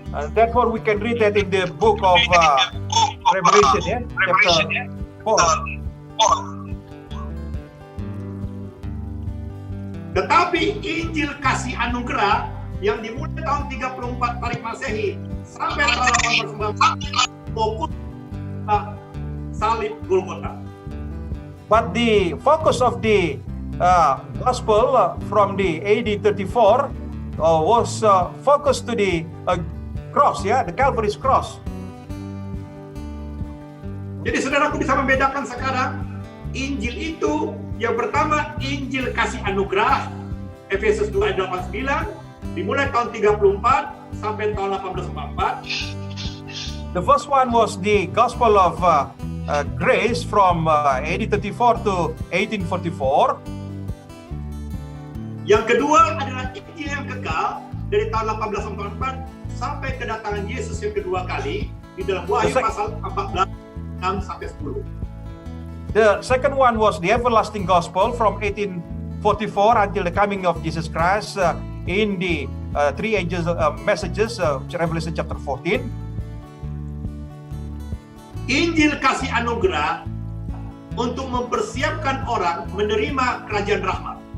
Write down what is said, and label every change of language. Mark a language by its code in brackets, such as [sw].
[en] Therefore we can read that in the book of Revelation, chapter 4. [id] Tetapi Injil kasih anugerah yang dimulai tahun 34 Tarik Masehi sampai tahun 1899 fokus salib Golgota. [en] But the focus of the gospel from the AD 34 was focused to the cross, the Calvary's cross. [id] Jadi saudaraku bisa membedakan sekarang Injil itu yang pertama Injil kasih anugerah Efesus 2 ayat 89 dimulai tahun 34 sampai tahun 1844. [en] The first one was the gospel of grace from AD 34 to 1844. [id] Yang kedua adalah Injil yang kekal dari tahun 1844 sampai kedatangan Yesus yang kedua kali di dalam Wahyu pasal 14 6 sampai 10. [en] The second one was the everlasting gospel from 1844 until the coming of Jesus Christ in the three angels messages, Revelation chapter 14. [id] Injil kasih anugerah untuk mempersiapkan orang menerima kerajaan rahmat.